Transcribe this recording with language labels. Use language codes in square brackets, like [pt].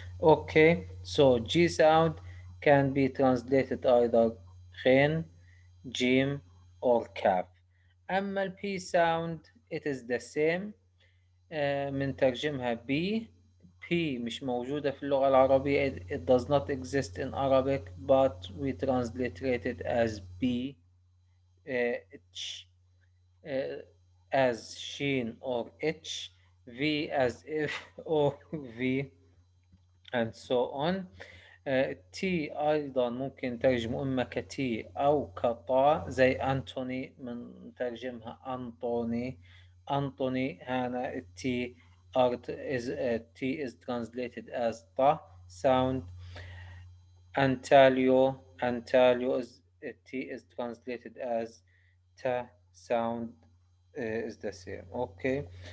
[en] Okay, so G sound can be translated either ghin, jim, or kaf. [ar] أما ال [en] P sound it is the same. [ar] بنترجمها B. P مش موجودة في اللغة العربية. [en] It does not exist in Arabic, but we transliterate it as B, H, uh, as sheen or H, V as if or V, and so on. [ar] T أيضا ممكن نترجمه إما كتي أو كطا، زي أنتوني بنترجمها أنطوني. أنطوني هنا [en] T is translated as ta sound. Antalyo is T is translated as ta sound, is the same. Okay.